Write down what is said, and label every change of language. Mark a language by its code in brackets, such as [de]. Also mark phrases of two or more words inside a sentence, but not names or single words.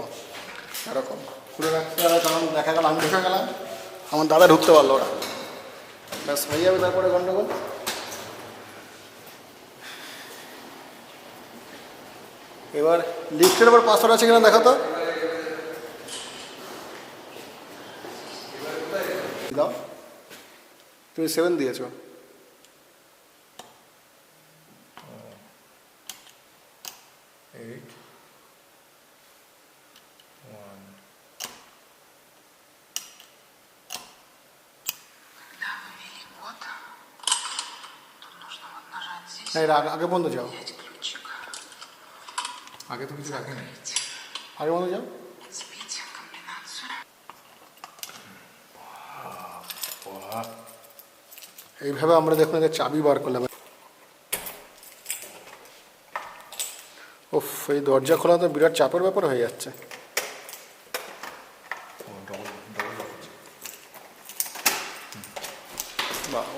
[bn] এরকম খুলে রাখতে হবে, কারণ দেখা গেল আমি ঢুকে গেলাম, আমার দাদা ঢুকতে পারলো ওরা, ব্যাস হয়ে যাবে তারপরে গন্ডগোল। এবার লিফটের আবার পাসওয়ার্ড আছে কিনা দেখো তো। দাও, তুমি 7 দিয়েছো। [ru] Когда вывели код, тут нужно вот нажать здесь, [bn] না, এর আগে বন্ধ যাও, [ru] взять ключик, [bn] আগে তো কিছু রাখিনি। আগে বন্ধ যাও। [ru] сбить комбинацию. [bn] এইভাবে আমরা দেখুন এদের চাবি বার করলাম। উফ, এই দরজা খোলা তো বিরাট চাপের ব্যাপার হয়ে যাচ্ছে। বাহ বাহ।